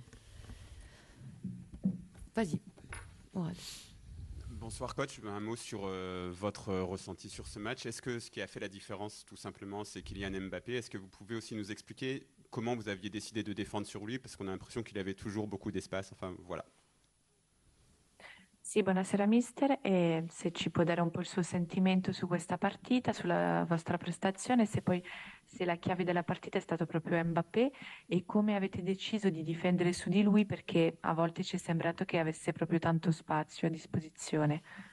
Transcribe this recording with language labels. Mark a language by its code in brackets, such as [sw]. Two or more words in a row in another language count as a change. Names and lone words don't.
[fr] Vas-y. Mourad. Bonsoir coach, un mot sur votre ressenti sur ce match. Est-ce que ce qui a fait la différence tout simplement c'est Kylian Mbappé? Est-ce que vous pouvez aussi nous expliquer comment vous aviez décidé de défendre sur lui? Parce qu'on a l'impression qu'il avait toujours beaucoup d'espace. Enfin voilà. [it] Sì, buonasera mister, e se ci può dare un po' il suo sentimento su questa partita, sulla vostra prestazione, se poi se la chiave della partita è stato proprio Mbappé e come avete deciso di difendere su di lui perché a volte ci è sembrato che avesse proprio tanto spazio a disposizione.